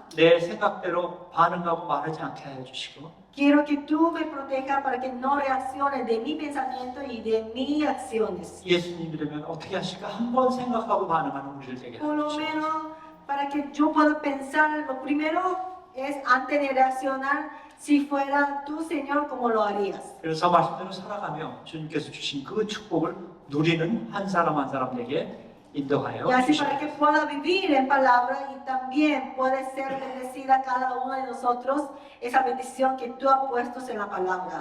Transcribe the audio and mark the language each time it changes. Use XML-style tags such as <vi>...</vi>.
<ko>내 생각대로 반응하고 말하지 않게 하여 주시고</ko> <es>quiero que tú me protejas para que no reaccione de mi pensamiento y de mis acciones.</es> <ko>예수님이라면 어떻게 하실까 한번 생각하고 반응하는 우리들 되게</ko> <es>Por</es> <ko>하여</ko> <es>lo</es> <ko>주시옵소서.</ko> <es>menos para que yo pueda pensar, lo primero es antes de reaccionar, si fuera tú, Señor, ¿cómo lo harías?</es> <ko>그래서 말씀대로 살아가며 주님께서 주신 그 축복을 누리는 한 사람 한 사람에게 인도하여</ko> <es>Y así para</es> <ko>주시옵소서.</ko> <es>que pueda vivir en palabra y también puede ser bendecida cada uno de nosotros esa bendición que tú has puesto en la palabra.</es>